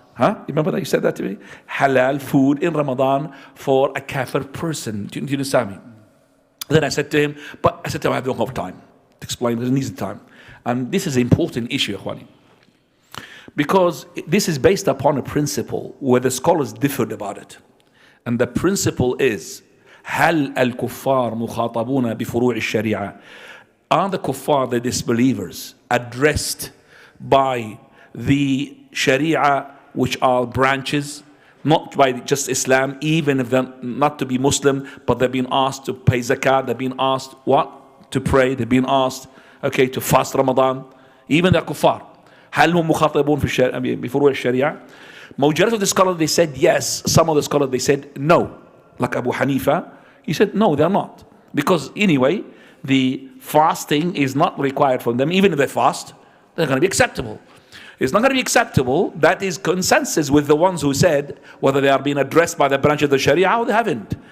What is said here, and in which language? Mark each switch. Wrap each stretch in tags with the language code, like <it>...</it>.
<en>You remember that you said that to me? Halal food in Ramadan for a kafir person. Do you understand me? Then I said to him, I don't have time to explain, because it needs the time. And this is an important issue, Ikhwani, because this is based upon a principle where the scholars differed about it.</en> <ar>And the principle is, هل الكفار مخاطبون بفروع الشريعة?</ar> <en>Are the kuffar, the disbelievers, addressed by the Sharia, which are branches, not by just Islam, even if they're not to be Muslim, but they've been asked to pay zakat, they've been asked what? To pray, they've been asked, okay, to fast Ramadan, even the kuffar.</en> <ar>هل هم مخاطبون بفروع الشريعة?</ar> <en>Majority of the scholars, they said yes. Some of the scholars, they said no. Like Abu Hanifa, he said no, they're not. Because anyway, the fasting is not required from them. Even if they fast, they're going to be acceptable. It's not going to be acceptable. That is consensus with the ones who said whether they are being addressed by the branch of the Sharia or they haven't.</en>